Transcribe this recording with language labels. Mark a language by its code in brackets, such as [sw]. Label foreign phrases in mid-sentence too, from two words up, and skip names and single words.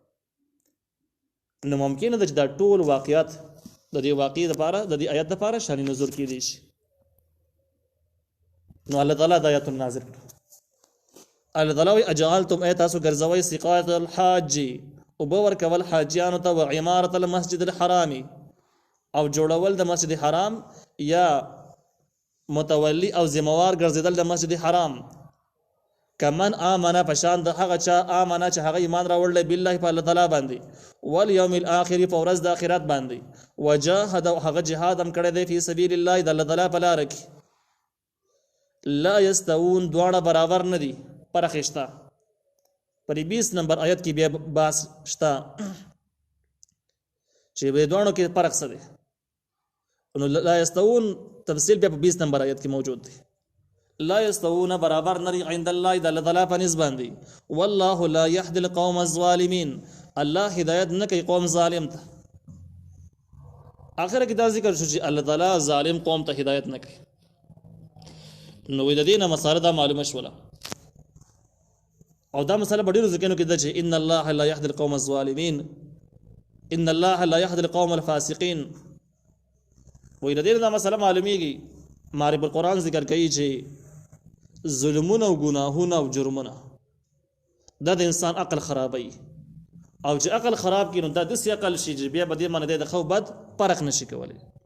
[ps] نو ممکنه ده چې دا ټول واقعات د دې واقعې لپاره د دې آیت لپاره شان نزول کېدی شي. نو الله تعالی د آیات نازل کړو. الله تعالی وایي اجعلتم ای تاسو ګرځوئ [ar] سقایة الحاج [ps] اوبه ورکول حاجیانو ته، [ar] و عمارة المسجد الحرام [ps] او جوړول د مسجد حرام، یا متولی او ذمہوار ګرځېدل د مسجد حرام. [ar] کمن آمنه [ps] پشان د هغه چا آمنه چې هغه ایمان راوړل بالله په الله تعالی باندې، [ar] والیوم الاخر [ps] په ورځ د آخرت باندې، وجاهد او هغه جهاد هم کړی دی [ar] فی سبیل الله [ps] د الله تعالی په لاره کې. [ar] لا یستوون [ps] دواړه برابر نه دي، فرق شته. پر 20 نمبر آیت کې بیا باس شته چې به دوانو کې فرق څه دی. نو [ar] لا یستوون [ps] تفصیل بیا په 20 نمبر آیت کې موجود دی. [ar] لا یستوون [ps] برابر نری [ar] عند الله [ps] د الله تعالی په نسبت باندې. [ar] والله لا يهدي القوم الظالمين [ps] الله هدایت نه کوي قوم ظالم ته. اخر کې دا ذکر شو چې الله تعالی ظالم قوم ته هدایت نه کوي. نو د دې نه مساله دا معلومه شوله، او دا مسله په ډیرو ځکهونو کې ده چې [ar] ان الله لا يهدي القوم الظالمين، ان الله لا يهدي القوم الفاسقين. [ps] وې د دې دا مسله معلومیږي، معرب القرآن ذکر کوي چې ظلمونه او ګناهونه او جرمونه دا د انسان عقل خرابوي، او چې عقل خراب کړي نو دا داسې عقل شي چې بیا به دې باندې د ښه او بد فرق نشي کولی.